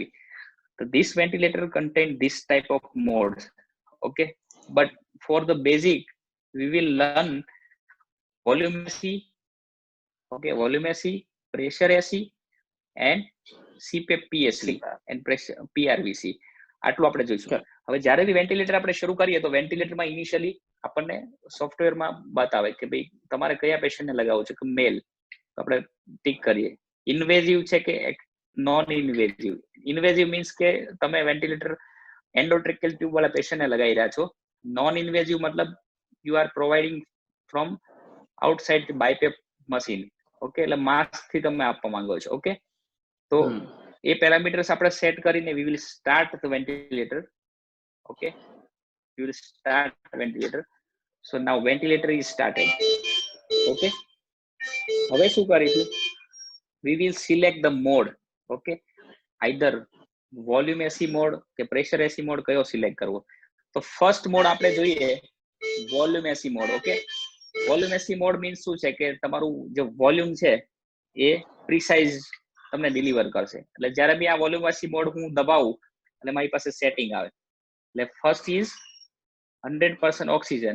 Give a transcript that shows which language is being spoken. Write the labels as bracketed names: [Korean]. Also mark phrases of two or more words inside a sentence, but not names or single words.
[English] So this ventilator contains this type of modes. Okay, but for the basic we will learn volume AC, okay, volume AC, pressure AC and CPAP PSC and pressure PRVC. [Gujarati] આટલું આપણે જોઈશું. હવે જ્યારે બી વેન્ટિલેટર આપણે શરૂ કરીએ તો વેન્ટિલેટરમાં ઇનિશિયલી આપણને સોફ્ટવેરમાં બતાવે કે ભાઈ તમારે કયા પેશન્ટને લગાવવું છે, કે મેલ, તો આપણે ટીક કરીએ. ઇન્વેઝિવ છે કે [English] non invasive. invasive means [Gujarati] કે તમે વેન્ટિલેટર એન્ડોટ્રેકિયલ ટ્યુબ વાળા પેશન્ટને લગાવી રહ્યા છો. [English] non invasive મતલબ you are providing from outside BiPAP machine. [Gujarati] ઓકે, એટલે માસ્ક થી તમે આપવા માંગો છો. ઓકે, તો એ પેરામીટર્સ આપણે સેટ કરીને [English] we will start the ventilator. Okay, we will start ventilator. So now ventilator is started. [Gujarati] Okay, હવે શું કરીશું, [English] we will select the mode. Okay, either volume AC mode કે pressure AC mode [Gujarati] કયો સિલેક્ટ કરવો. તો [English] first mode [Gujarati] આપણે જોઈએ [English] volume AC mode. [Gujarati] ઓકે, [English] volume AC mode means [Gujarati] શું છે કે તમારું જે વોલ્યુમ છે એ પ્રિસાઇઝ તમને ડિલિવર કરશે. એટલે જ્યારે બી આ [English] volume AC mode [Gujarati] હું દબાવું એટલે મારી પાસે સેટિંગ આવે. [English] એટલે first is 100% oxygen.